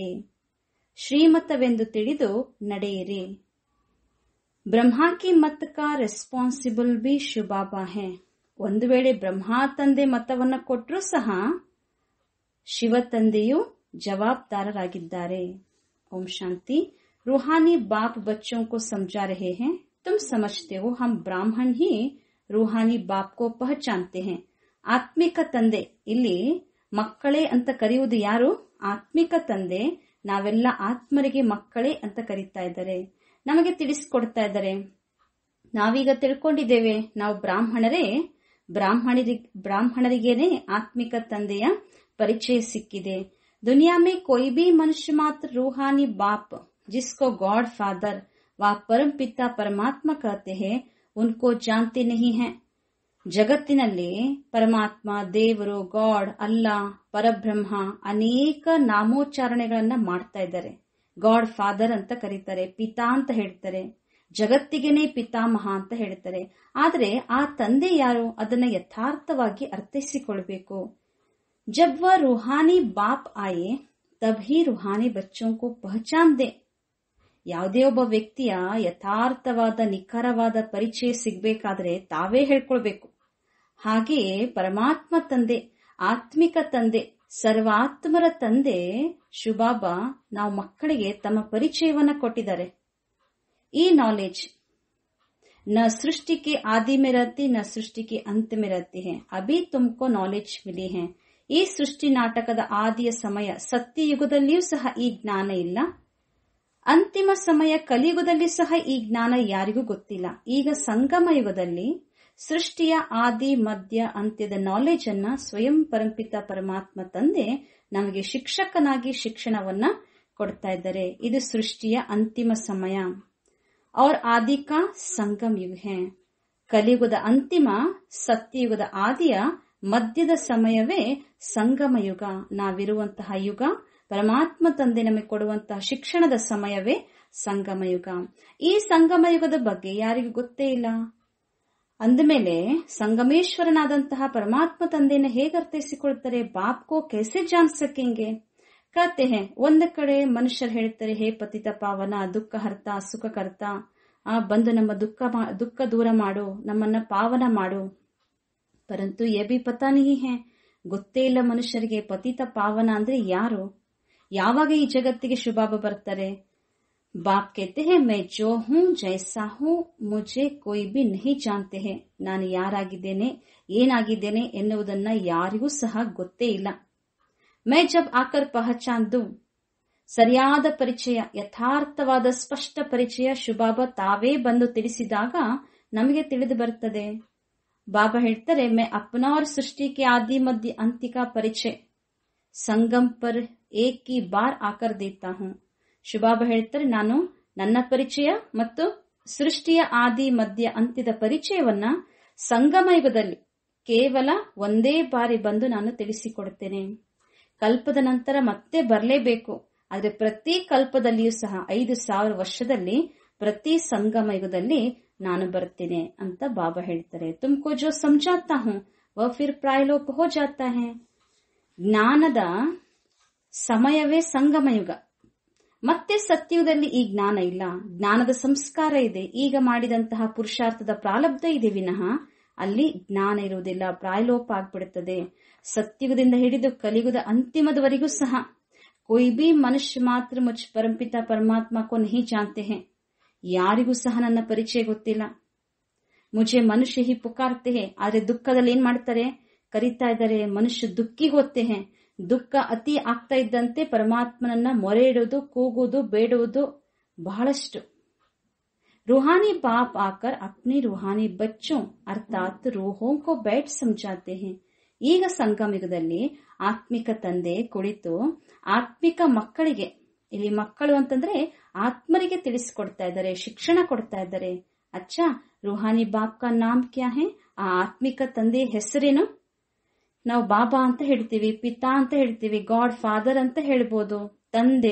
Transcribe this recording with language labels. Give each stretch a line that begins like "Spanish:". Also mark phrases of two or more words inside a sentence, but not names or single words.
Kannada: ಶ್ರೀಮತವೆಂದು ತಿಳಿದು ನಡೆಯಿರಿ.
Hindi: ब्रह्मा की मत का रेस्पॉन्सिबल भी शिव बाबा है.
Kannada: ಒಂದು ವೇಳೆ ಬ್ರಹ್ಮಾ ತಂದೆ ಮತವನ್ನು ಕೊಟ್ಟರೂ ಸಹ ಶಿವ ತಂದೆಯು ಜವಾಬ್ದಾರರಾಗಿದ್ದಾರೆ. ಓಂ ಶಾಂತಿ.
Hindi: रूहानी बाप बच्चों को समझा रहे हैं, तुम समझते हो हम ब्राह्मण ही रूहानी बाप को पहचानते हैं.
Kannada: ಆತ್ಮಿಕ ತಂದೆ, ಇಲ್ಲಿ ಮಕ್ಕಳೇ ಅಂತ ಕರೆಯುವುದು ಯಾರು? ಆತ್ಮಿಕ ತಂದೆ. ನಾವೆಲ್ಲ ಆತ್ಮರಿಗೆ ಮಕ್ಕಳೇ ಅಂತ ಕರೀತಾ ಇದ್ದಾರೆ, ನಮಗೆ ತಿಳಿಸಿಕೊಡ್ತಾ ಇದ್ದಾರೆ. ನಾವೀಗ ತಿಳ್ಕೊಂಡಿದ್ದೇವೆ, ನಾವು ಬ್ರಾಹ್ಮಣರೇ. ಬ್ರಾಹ್ಮಣರಿಗೇನೆ ಆತ್ಮಿಕ ತಂದೆಯ ಪರಿಚಯ ಸಿಕ್ಕಿದೆ.
Hindi: दुनिया में कोई भी मनुष्य मात्र रूहानी बाप, जिसको
English: God Father
Hindi: व परम पिता परमात्मा कहते हैं, उनको जानते नहीं हैं.
Kannada: ಜಗತ್ತಿನಲ್ಲಿ ಪರಮಾತ್ಮ, ದೇವರು, ಗಾಡ್, ಅಲ್ಲಾ, ಪರಬ್ರಹ್ಮ ಅನೇಕ ನಾಮೋಚ್ಚಾರಣೆಗಳನ್ನ ಮಾಡ್ತಾ ಇದ್ದಾರೆ.
English: God Father
Kannada: ಅಂತ ಕರೀತಾರೆ, ಪಿತಾ ಅಂತ ಹೇಳ್ತಾರೆ, ಜಗತ್ತಿಗೆನೇ ಪಿತಾಮಹ ಅಂತ ಹೇಳ್ತಾರೆ. ಆದರೆ ಆ ತಂದೆ ಯಾರು? ಅದನ್ನ ಯಥಾರ್ಥವಾಗಿ ಅರ್ಥೈಸಿಕೊಳ್ಬೇಕು. जब वह रूहानी बाप आए तब ही रूहानी बच्चों को पहचान दे. ಯಾವುದೇ ಒಬ್ಬ ವ್ಯಕ್ತಿಯ ಯಥಾರ್ಥವಾದ ನಿಖರವಾದ ಪರಿಚಯ ಸಿಗಬೇಕಾದ್ರೆ ತಾವೇ ಹೇಳ್ಕೊಳ್ಬೇಕು. ಹಾಗೆಯೇ ಪರಮಾತ್ಮ ತಂದೆ, ಆತ್ಮಿಕ ತಂದೆ, ಸರ್ವಾತ್ಮರ ತಂದೆ ಶಿವಬಾಬಾ ನಾವು ಮಕ್ಕಳಿಗೆ ತಮ್ಮ ಪರಿಚಯವನ್ನ ಕೊಟ್ಟಿದ್ದಾರೆ.
Hindi: ಈ ನಾಲೆಜ್ न सृष्टि के आदि में रहती न सृष्टि के अंत में रहती है. अभी तुमको नॉलेज मिली है.
Kannada: ಈ ಸೃಷ್ಟಿ ನಾಟಕದ ಆದಿಯ ಸಮಯ ಸತ್ಯಯುಗದಲ್ಲಿಯೂ ಸಹ ಈ ಜ್ಞಾನ ಇಲ್ಲ, ಅಂತಿಮ ಸಮಯ ಕಲಿಯುಗದಲ್ಲಿ ಸಹ ಈ ಜ್ಞಾನ ಯಾರಿಗೂ ಗೊತ್ತಿಲ್ಲ. ಈಗ ಸಂಗಮ ಯುಗದಲ್ಲಿ ಸೃಷ್ಟಿಯ ಆದಿ ಮಧ್ಯ ಅಂತ್ಯದ ನಾಲೆಜ್ ಅನ್ನ ಸ್ವಯಂ ಪರಂಪಿತ ಪರಮಾತ್ಮ ತಂದೆ ನಮಗೆ ಶಿಕ್ಷಕನಾಗಿ ಶಿಕ್ಷಣವನ್ನ ಕೊಡ್ತಾ ಇದ್ದಾರೆ. ಇದು ಸೃಷ್ಟಿಯ ಅಂತಿಮ ಸಮಯ.
Hindi: और आदि का संगम युग है.
Kannada: ಕಲಿಯುಗದ ಅಂತಿಮ ಸತ್ಯಯುಗದ ಆದಿಯ ಮಧ್ಯದ ಸಮಯವೇ ಸಂಗಮ ಯುಗ. ನಾವಿರುವಂತಹ ಯುಗ, ಪರಮಾತ್ಮ ತಂದೆ ನಮಗೆ ಕೊಡುವಂತಹ ಶಿಕ್ಷಣದ ಸಮಯವೇ ಸಂಗಮ ಯುಗ. ಈ ಸಂಗಮ ಯುಗದ ಬಗ್ಗೆ ಯಾರಿಗೂ ಗೊತ್ತೇ ಇಲ್ಲ. ಅಂದಮೇಲೆ ಸಂಗಮೇಶ್ವರನಾದಂತಹ ಪರಮಾತ್ಮ ತಂದೆಯನ್ನು ಹೇಗೆ ಅರ್ಥೈಸಿಕೊಳ್ತಾರೆ?
Hindi: बाप को कैसे जान सकेंगे कहते हैं.
Kannada: ಒಂದು ಕಡೆ ಮನುಷ್ಯರು ಹೇಳ್ತಾರೆ, ಹೇ ಪತಿತ ಪಾವನ, ದುಃಖ ಹರ್ತ, ಸುಖಕರ್ತ, ಬಂದು ನಮ್ಮ ದುಃಖ ದೂರ ಮಾಡು, ನಮ್ಮನ್ನ ಪಾವನ ಮಾಡು.
Hindi: परंतु ये भी पता नहीं है,
Kannada: ಗೊತ್ತೇ ಇಲ್ಲ ಮನುಷ್ಯರಿಗೆ ಪತಿತ ಪಾವನ ಅಂದ್ರೆ ಯಾರು, ಯಾವಾಗ ಈ ಜಗತ್ತಿಗೆ ಶಿವಬಾಬಾ ಬರ್ತಾರೆ.
Hindi: ಬಾಪ್ कहते हैं मैं जो हूँ जैसा हूँ मुझे कोई भी नहीं जानते हैं.
Kannada: ನಾನು ಯಾರಾಗಿದ್ದೇನೆ, ಏನಾಗಿದ್ದೇನೆ ಎನ್ನುವುದನ್ನ ಯಾರಿಗೂ ಸಹ ಗೊತ್ತೇ ಇಲ್ಲ.
Hindi: मैं जब आकर पहचान दूं,
Kannada: ಸರಿಯಾದ ಪರಿಚಯ, ಯಥಾರ್ಥವಾದ ಸ್ಪಷ್ಟ ಪರಿಚಯ ಶಿವಬಾಬಾ ತಾವೇ ಬಂದು ತಿಳಿಸಿದಾಗ ನಮಗೆ ತಿಳಿದು ಬರುತ್ತದೆ. ಬಾಬಾ ಹೇಳ್ತಾರೆ,
Hindi: मैं अपना और सृष्टि के आदि मध्य अंत का परिचय संगम पर एक ही बार आकर देता हूँ.
Kannada: ಶಿವಬಾಬಾ ಹೇಳ್ತಾರೆ, ನಾನು ನನ್ನ ಪರಿಚಯ ಮತ್ತು ಸೃಷ್ಟಿಯ ಆದಿ ಮಧ್ಯ ಅಂತ್ಯದ ಪರಿಚಯವನ್ನ ಸಂಗಮ ಯುಗದಲ್ಲಿ ಕೇವಲ ಒಂದೇ ಬಾರಿ ಬಂದು ನಾನು ತಿಳಿಸಿಕೊಡುತ್ತೇನೆ. ಕಲ್ಪದ ನಂತರ ಮತ್ತೆ ಬರಲೇಬೇಕು, ಆದ್ರೆ ಪ್ರತಿ ಕಲ್ಪದಲ್ಲಿಯೂ ಸಹ 5000 ವರ್ಷದಲ್ಲಿ ಪ್ರತಿ ಸಂಗಮ ಯುಗದಲ್ಲಿ ನಾನು ಬರ್ತೇನೆ ಅಂತ ಬಾಬಾ ಹೇಳ್ತಾರೆ.
Hindi: तुमको जो ಸಮझाता हूं वह फिर प्रायलोप हो जाता है.
Kannada: ಜ್ಞಾನದ ಸಮಯವೇ ಸಂಗಮ ಯುಗ. ಮತ್ತೆ ಸತ್ಯಯುಗದಲ್ಲಿ ಈ ಜ್ಞಾನ ಇಲ್ಲ. ಜ್ಞಾನದ ಸಂಸ್ಕಾರ ಇದೆ, ಈಗ ಮಾಡಿದಂತಹ ಪುರುಷಾರ್ಥದ ಪ್ರಾರಬ್ಧ ಇದೆ ವಿನಃ ಅಲ್ಲಿ ಜ್ಞಾನ ಇರುವುದಿಲ್ಲ, ಪ್ರಾಯಲೋಪ ಆಗ್ಬಿಡುತ್ತದೆ. ಸತ್ಯಯುಗದಿಂದ ಹಿಡಿದು ಕಲಿಯುಗದ ಅಂತಿಮದವರೆಗೂ ಸಹ
Hindi: कोई भी मनुष्य मात्र मुझ परमपिता परमात्मा को नहीं जानते हैं.
Kannada: ಯಾರಿಗೂ ಸಹ ನನ್ನ ಪರಿಚಯ ಗೊತ್ತಿಲ್ಲ.
Hindi: मुझे मनुष्य ही पुकारते हैं,
Kannada: ಆದ್ರೆ ದುಃಖದಲ್ಲಿ ಏನ್ ಮಾಡ್ತಾರೆ, ಕರೀತಾ ಇದ್ದಾರೆ.
Hindi: मनुष्य दुःखी होते हैं.
Kannada: ದುಃಖ ಅತಿ ಆಗ್ತಾ ಇದ್ದಂತೆ ಪರಮಾತ್ಮನನ್ನ ಮೊರೆ ಇಡುವುದು, ಕೂಗುವುದು, ಬೇಡುವುದು ಬಹಳಷ್ಟು.
Hindi: रूहानी बाप आकर अपने रूहानी बच्चों अर्थात रूहों को बैठ समझाते हैं.
Kannada: ಈಗ ಸಂಗಮ ಯುಗದಲ್ಲಿ ಆತ್ಮಿಕ ತಂದೆ ಕುಳಿತು ಆತ್ಮಿಕ ಮಕ್ಕಳಿಗೆ, ಇಲ್ಲಿ ಮಕ್ಕಳು ಅಂತಂದ್ರೆ ಆತ್ಮರಿಗೆ ತಿಳಿಸಿಕೊಡ್ತಾ ಇದ್ದಾರೆ, ಶಿಕ್ಷಣ ಕೊಡ್ತಾ ಇದ್ದಾರೆ.
Hindi: अच्छा, रूहानी बाप का नाम क्या है?
Kannada: ಆ ಆತ್ಮಿಕ ತಂದೆ ಹೆಸರೇನು? ನಾವು ಬಾಬಾ ಅಂತ ಹೇಳ್ತೀವಿ, ಪಿತಾ ಅಂತ ಹೇಳ್ತೀವಿ,
English: God Father
Kannada: ಅಂತ ಹೇಳ್ಬೋದು, ತಂದೆ.